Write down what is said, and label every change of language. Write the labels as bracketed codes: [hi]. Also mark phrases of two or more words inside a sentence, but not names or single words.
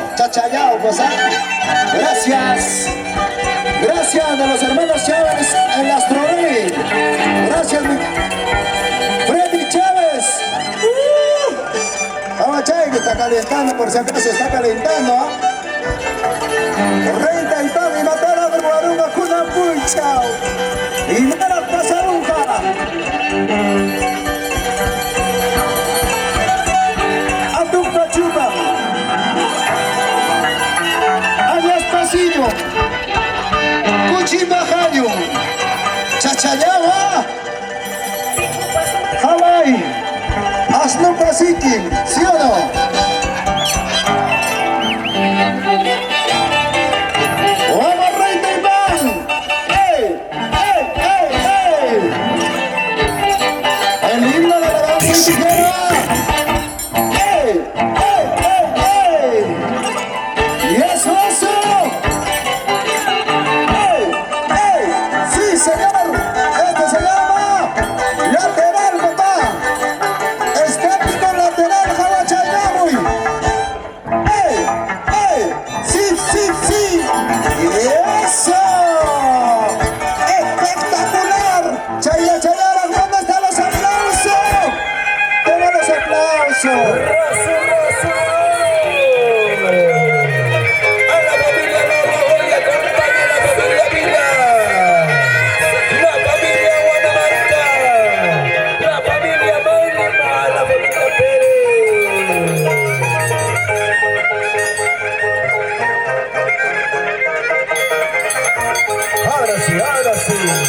[es] Chachayao, pues, gracias. Gracias de los hermanos Chávez en Astrorey. Gracias, Freddy Chávez. Vamos a echar que está calentando, por si acaso está calentando. Rey Taipán y Matara de Guarunga, Cuna Punchao. Y Mara Pasarunca. Atuca Chupa. Alias Pasillo. Cuchimajayo. Chachayawa. [qu] Hawaii. Asnupa Sikim. [es] ¿Sí o no? ¡Vamos, Rey Taipán! ¡Ey! ¡Ey! ¡Ey! ¡Ey! El himno de la danza indígena. ¡Ey! ¡Ey! ¡Ey! ¡Ey! ¡Y eso, eso! ¡Ey! ¡Ey! ¡Sí, señor! Este se llama lateral, papá. Estético lateral, Jawachayamuy. ¡Ey! ¡Ey! ¡Sí, sí, sí! ¡Y eso! ¡Espectacular! ¡Chaya, chayara! ¿Dónde están los aplausos? ¡Toma los aplausos! ¡Rasu, Rasu! A la familia Loma hoy acompaña a la familia Vila, la familia Guanamarca, la familia Maulima, la familia Pérez. Ahora sí, ahora sí.